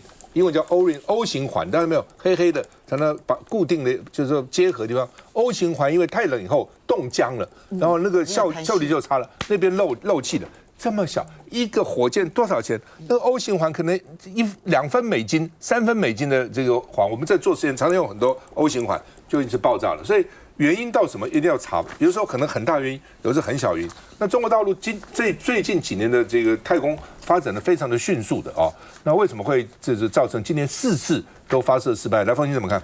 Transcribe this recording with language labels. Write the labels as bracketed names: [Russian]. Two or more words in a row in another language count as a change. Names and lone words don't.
[Chinese] 英文叫 O-ring O 型環，大家沒有黑黑的，才能把固定的就是說結合的地方 O 型環，因為太冷以後凍僵了，然後那個效率就差了，那邊漏氣的。這麼小一個火箭多少錢？那個 O 型環可能2分美金、3分美金的這個環，我們在做實驗常常用很多 O 型環，就一直爆炸了。所以原因到什么一定要查，有时候可能很大原因，有时候很小原因。那中国大陆最近几年的这个太空发展的非常的迅速的哦，那为什么会造成今年4次都发射失败？来，凤馨怎么看？